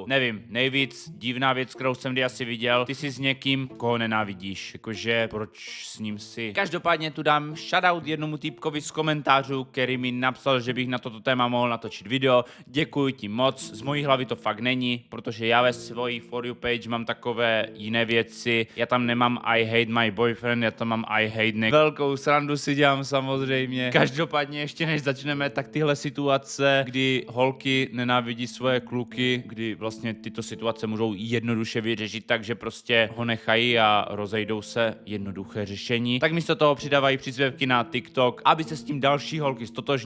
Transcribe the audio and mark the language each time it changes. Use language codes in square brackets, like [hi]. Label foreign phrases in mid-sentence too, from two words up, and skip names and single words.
[cs] Nevím, nejvíc divná věc, kterou jsem kdy asi viděl. Ty jsi s někým, koho nenávidíš. Jakože, proč s ním si? Každopádně tu dám shoutout jednomu týpkovi z komentářů, který mi napsal, že bych na toto téma mohl natočit video. Děkuji ti moc. Z mojí hlavy to fakt není, protože já ve svojí [en] For You page [cs] mám takové jiné věci. Já tam nemám [en] I hate my boyfriend, [cs] já tam mám [en] I hate neck. [cs] Velkou srandu si dělám samozřejmě. Každopádně ještě než začneme, tak tyhle situace, kdy holky nenávidí svoje kluky, kdy vlastně tyto situace můžou jednoduše vyřešit tak, že prostě ho nechají a rozejdou se, jednoduché řešení. Tak místo toho přidávají příspěvky na TikTok, aby se s tím další holky stotožnili.